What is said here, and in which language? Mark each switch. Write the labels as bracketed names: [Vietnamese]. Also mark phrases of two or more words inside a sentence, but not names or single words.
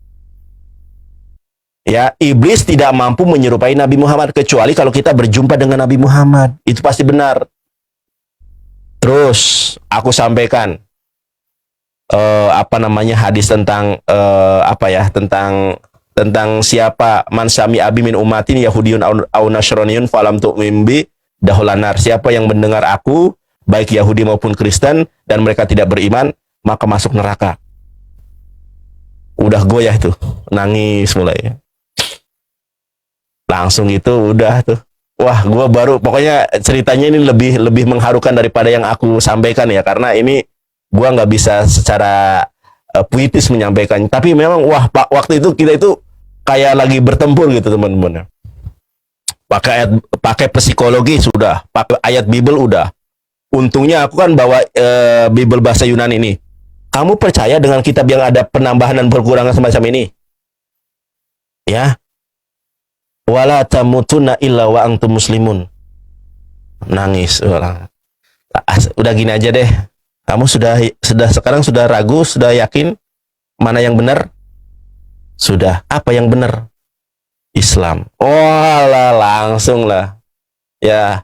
[Indonesian] Ya, iblis tidak mampu menyerupai Nabi Muhammad kecuali kalau kita berjumpa dengan Nabi Muhammad. Itu pasti benar. Terus aku sampaikan hadis tentang tentang siapa [Arabic] من سمع بي من أمة يهودي أو نصراني فلم تؤمن بي دخل النار. [Indonesian] Siapa yang mendengar aku baik Yahudi maupun Kristen dan mereka tidak beriman, maka masuk neraka. Udah goyah tuh, nangis mulai. Langsung itu udah tuh. Wah, gua baru pokoknya ceritanya ini lebih mengharukan daripada yang aku sampaikan ya, karena ini gua nggak bisa secara puitis menyampaikan. Tapi memang waktu itu kita itu kayak lagi bertempur gitu teman-teman. Pakai psikologi sudah, pakai ayat Bible udah. Untungnya aku kan bawa Bible bahasa Yunani ini. Kamu percaya dengan kitab yang ada penambahan dan perkurangan semacam ini? Ya. [Arabic] ولا تموتن إلا وأنتم مسلمون. [Indonesian] Nangis orang. Udah gini aja deh. Kamu sekarang sudah ragu, sudah yakin mana yang benar? Sudah. Apa yang benar? Islam. Langsung lah. Ya.